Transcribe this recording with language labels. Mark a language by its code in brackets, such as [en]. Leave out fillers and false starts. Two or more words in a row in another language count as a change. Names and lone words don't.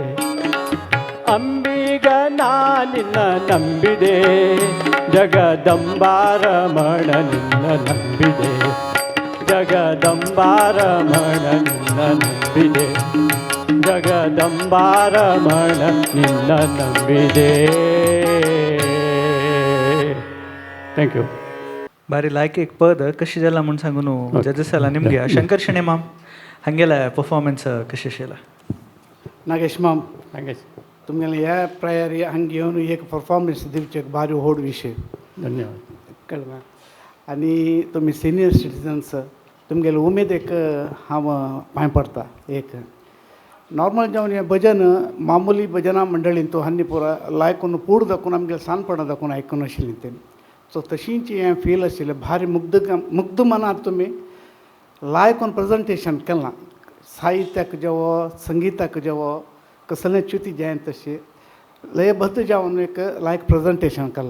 [kn] ಅಂಬಿಗ ನಾ ನಿನ್ನ ನಂಬಿದೆ ಜಗದಂಬಾರಮಣ ನಿನ್ನ ನಂಬಿದೆ ಜಗದಂಬಾರಮಣ ನಿನ್ನ ನಂಬಿದೆ ಜಗದಂಬಾರಮಣ ನಿನ್ನ ನಂಬಿದೆ [en] thank you [kok] ಬಾರಿ ಲಾಯ್ಕ್ एक पद कशी जाला म्हूण सांगून जजसाला निमगे शंकर शेणे माम हांगेला परफॉर्मन्स कशें आशिल्ला नागेश माम नागेश तुमगेले ह्या प्रायर हांगा येवन एक परफॉर्मन्स दिवचे एक भारी व्हड विशय धन्यवाद कळ्ळें आनी तुमी [en] senior citizens [kok] तुमगेले उमेद एक हांव पांय पडटा एक नॉर्मल जावन हें भजन मामुली भजनां मंडळीन तूं हांनी पुरा लायकून पूड दाखोवन आमगेले सानपणां दाखोवन आयकून आशिल्लीं तें सो तशींच हें फील आशिल्लें भारी मुग्ध मनांत तुमी लायकून प्रेजेंटेशन केलां साहित्याक जेवो संगीताक जेवो कसलें च्युती जायन तशें लयबद्ध जावन एक लायक प्रेजेंटेशन केलां